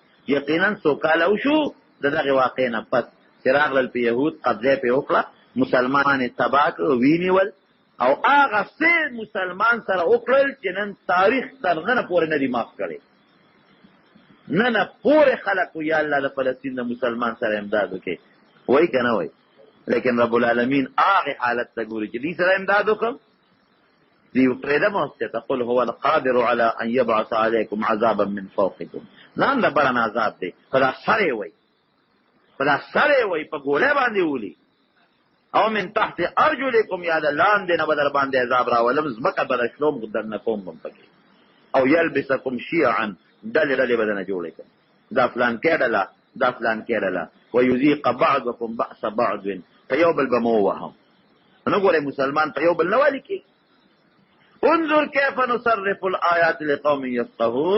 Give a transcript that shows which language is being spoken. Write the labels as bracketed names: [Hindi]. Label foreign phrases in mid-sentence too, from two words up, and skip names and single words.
[Pashto] یقینا څو کاله وشو د دغې واقعې نه پس چې راغلل په یهود قبضه یې پرې وکړه، مسلمان یې تباه کړ، وینیول او هغه څه مسلمان سره وکړل چې نن تاریخ تر ننه پورې نه دي معاف کړی. ننه پورې خلک وایي یا الله د فلسطین د مسلمان سره امداد وکړي، وایي که نه وایي؟ لیکن [Arabic] رب العالمین [Pashto] هغې حالت ته ګوري چې دوی سره امداد وکړم. دوی پرېږدم اوسته [Arabic] قل هو القادر على ان يبعث عليكم عذابا من فوقكم. [Pashto] ځان د بره نه عذاب دی، په دا سر یې وایي، په دا سر یې وایي، په ګولۍ باندې ولي [Arabic] او من تحت ارجلکم، [Pashto] یا د لاندې نه به در باندې عذاب راولم، ځمکه به درشلوم درنه کوم بم پکې، [Arabic] او یلبسکم شیعا، [Pashto] ډلې ډلې به درنه جوړې کړم، دا فلانکې ډله، دا فلانکې ډله، [Arabic] ویذیق بعضکم بأس بعض، [Pashto] په یو بل به مو ووهم. نه ګورئ مسلمان په یو بل نه والي کېږي. [Arabic] انظر کیف نصرف الآیات لقوم یفقهون.